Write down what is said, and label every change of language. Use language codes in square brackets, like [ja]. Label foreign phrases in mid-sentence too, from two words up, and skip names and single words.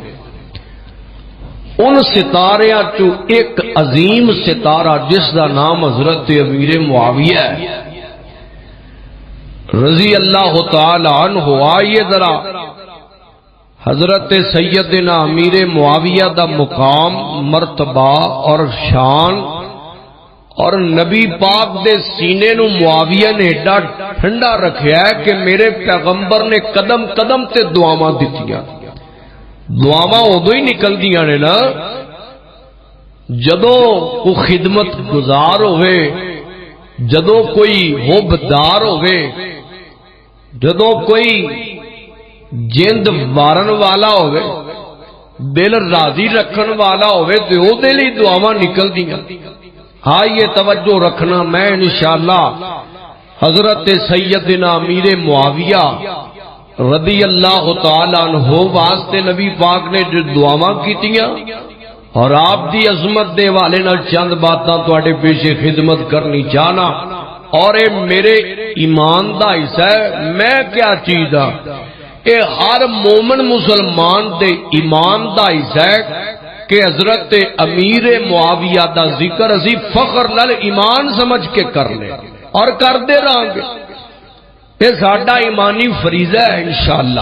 [pa] ان ستاریاں چو ایک عظیم ستارہ جس دا نام حضرت امیر معاویہ ہے [ar] رضی اللہ تعالی عنہ، [pa] آئیے ذرا حضرت سیدنا امیر معاویہ دا مقام، مرتبہ اور شان، اور نبی پاک دے سینے نو معاویہ نے ایڈا ٹھنڈا رکھیا ہے کہ میرے پیغمبر نے قدم قدم تے دعاواں دتیاں۔ دعاواں ادو ہی نکل دیاں نے نا جدوں کو خدمت گزار ہوئے، جدوں کوئی حبدار ہوئے، جدوں کوئی جند وارن والا ہوئے، دل راضی رکھن والا ہوئے، تو او دل ہی دعاواں نکل دیاں۔ ہاں یہ توجہ رکھنا، میں انشاءاللہ حضرت سیدنا امیر معاویہ [ar] رضی اللہ تعالیٰ عنہ [pa] واسطے نبی پاک نے جو دعاواں کیتیاں، اور آپ دی عظمت دے والے نال چند باتاں تواڈے پیچھے خدمت کرنی چاہنا، اور اے میرے ایمان دا حصہ ہے، میں کیا چیز ہاں، اے ہر مومن مسلمان دے ایمان دا حصہ ہے کہ حضرت امیر معاویہ دا ذکر اسی فخر نال ایمان سمجھ کے کر لیں اور کر دے رہاں گے، یہ ساڈا ایمانی فریضہ ہے انشاءاللہ۔